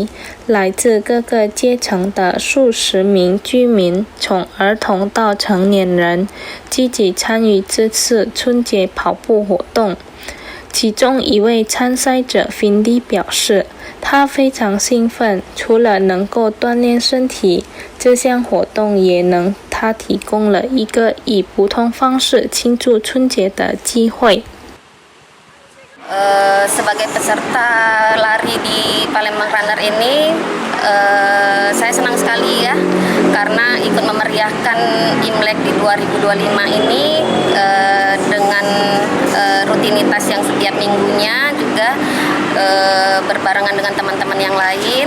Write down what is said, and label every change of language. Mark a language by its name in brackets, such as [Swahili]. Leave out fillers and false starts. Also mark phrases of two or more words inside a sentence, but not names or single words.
[Chinese] 来自各个阶层的数十名居民，从儿童到成年人，积极参与这次春节跑步活动。其中一位参赛者 Findy 表示，他非常兴奋，除了能够锻炼身体，这项活动也能他提供了一个以不同方式庆祝春节的机会。 [Indonesian] Sebagai peserta lari di Palembang Runner ini, saya senang sekali ya, karena ikut memeriahkan Imlek di 2025 ini dengan rutinitas yang setiap minggunya, juga berbarengan dengan teman-teman yang lain.